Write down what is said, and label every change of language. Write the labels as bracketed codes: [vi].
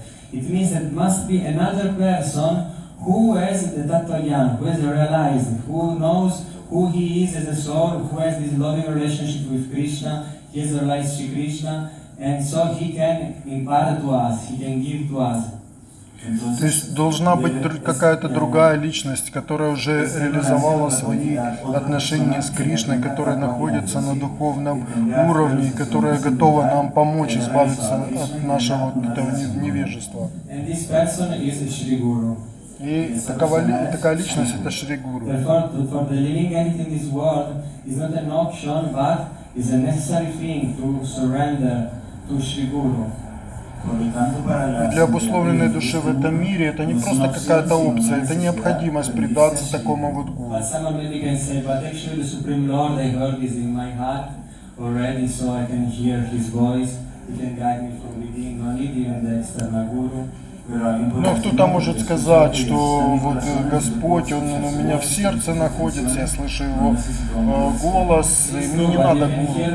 [en] It means that must be another person who has the tattva gyan, who has realized, who knows who he is as a soul, who has this loving relationship with Krishna, he has realized Shri Krishna, and so He can impart to us, He can give to us. [ru] То есть должна быть какая-то другая личность, которая уже реализовала свои отношения с Кришной, которая находится на духовном уровне, которая готова нам помочь избавиться от нашего вот этого невежества. [en] And this person is Shri Guru. [ru] И такая личность это Шри Гуру. [en] Therefore, for the living entity in this world is not an option, but is a necessary thing to surrender to Shri Guru. [ru] И для обусловленной души в этом мире это не просто какая-то опция, это необходимость предаться такому вот гуру. [en] But someone maybe can say, but actually the Supreme Lord, I heard is in my heart already, so I can hear His voice. He can guide me from within, no need even the external guru. [ru] Но кто-то может сказать, что вот Господь, Он у меня в сердце находится, я слышу Его голос, и мне не надо гуру.